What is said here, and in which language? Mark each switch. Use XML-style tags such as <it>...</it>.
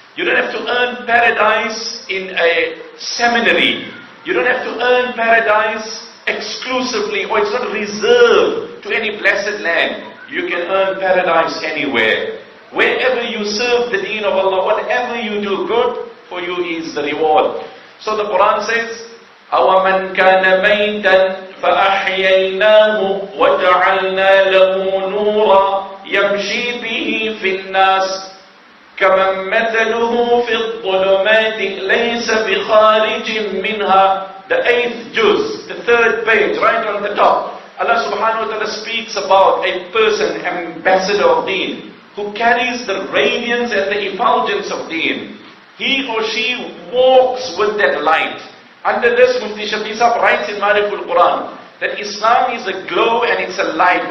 <en>You don't have to earn paradise in a seminary. You don't have to earn paradise exclusively, or it's not reserved to any blessed land. You can earn paradise anywhere. Wherever you serve the deen of Allah, whatever you do good, for you is the reward. So the Quran says,</en> <ar>أَوَمَنْ كَانَ مَيْتًا فَأَحْيَيْنَاهُ وَجَعَلْنَا لَهُ نُورًا يَمْشِي بِهِ فِي النَّاسِ كَمَنْ مَثَلُهُ فِي الظُّلُمَاتِ لَيْسَ بِخَارِجٍ مِّنْهَا.</ar> <en>The 8th juz, the 3rd page, right on the top. Allah subhanahu wa ta'ala speaks about a person, ambassador of deen, who carries the radiance and the effulgence of deen. He or she walks with that light. Under this, Mufti Shafi Sahib writes in Mariful Quran that Islam is a glow and it's a light.</en>